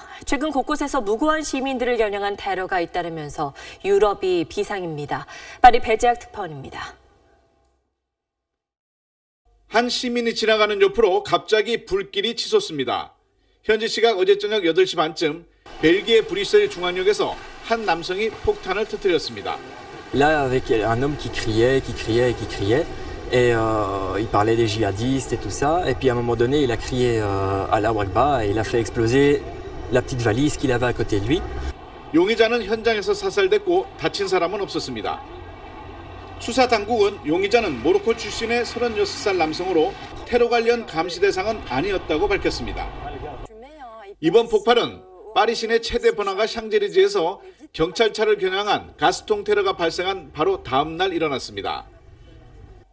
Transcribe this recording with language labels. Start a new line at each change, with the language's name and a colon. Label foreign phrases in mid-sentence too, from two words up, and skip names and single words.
Korean: 최근 곳곳에서 무고한 시민들을 겨냥한 테러가 잇따르면서 유럽이 비상입니다. 파리 배재학 특파원입니다. 한 시민이 지나가는 옆으로 갑자기 불길이 치솟습니다. 현지 시각 어제 저녁 8시 반쯤 벨기에 브뤼셀 중앙역에서 한 남성이 폭탄을 터뜨렸습니다.
French: Là, avec un homme qui criait, et il parlait des djihadistes et tout ça. Et puis à un moment donné, il a crié
Arabic: الله أكبر
French: et il a fait exploser la petite valise qu'il avait à côté de lui.
Korean: 용의자는 현장에서 사살됐고 다친 사람은 없었습니다. 수사 당국은 용의자는 모로코 출신의 36살 남성으로 테러 관련 감시 대상은 아니었다고 밝혔습니다. 이번 폭발은 파리 시내 최대 번화가 샹젤리제에서 경찰차를 겨냥한 가스통 테러가 발생한 바로 다음 날 일어났습니다.